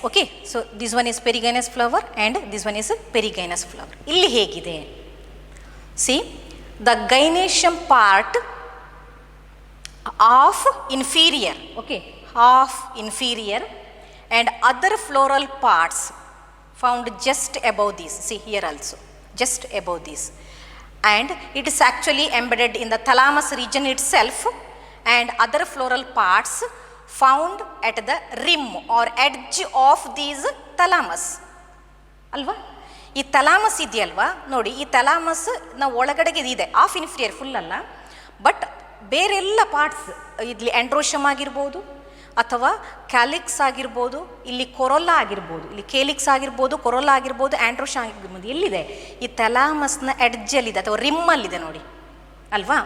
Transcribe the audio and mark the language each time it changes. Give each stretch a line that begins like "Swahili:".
English: Okay, so this one is perigynous flower and this one is perigynous flower.
Kannada: ಇಲ್ಲಿ ಹೇಗಿದೆ,
English: See the gynoecium part of inferior, okay, of inferior and other floral parts found just above this. See here also, just above this, and it is actually embedded in the thalamus region itself, and other floral parts found at the rim or edge of these thalamus.
Kannada: ಅಲ್ವಾ, ಈ thalamus ಇದೆಯಲ್ವಾ ನೋಡಿ, ಈ thalamus ನಾವು ಒಳಗಡೆಗೆ ಇದೆ, of inferior full ಅಲ್ಲ, but ಬೇರೆಲ್ಲ ಪಾರ್ಟ್ಸ್ ಇಲ್ಲಿ ಆಂಡ್ರೋಶಿಯಮ್ ಆಗಿರ್ಬೋದು ಅಥವಾ ಕ್ಯಾಲಿಕ್ಸ್ ಆಗಿರ್ಬೋದು, ಇಲ್ಲಿ ಕೊರೋಲ್ಲಾ ಆಗಿರ್ಬೋದು, ಇಲ್ಲಿ ಕೇಲಿಕ್ಸ್ ಆಗಿರ್ಬೋದು, ಕೊರೋಲ್ಲಾ ಆಗಿರ್ಬೋದು, ಆಂಡ್ರೋಶಿಯಮ್ ಆಗಿರ್ಬೋದು, ಎಲ್ಲಿದೆ ಈ ಥಲಾಮಸ್ನ ಎಡ್ಜಲ್ಲಿದೆ ಅಥವಾ ರಿಮ್ಮಲ್ಲಿದೆ ನೋಡಿ ಅಲ್ವಾ.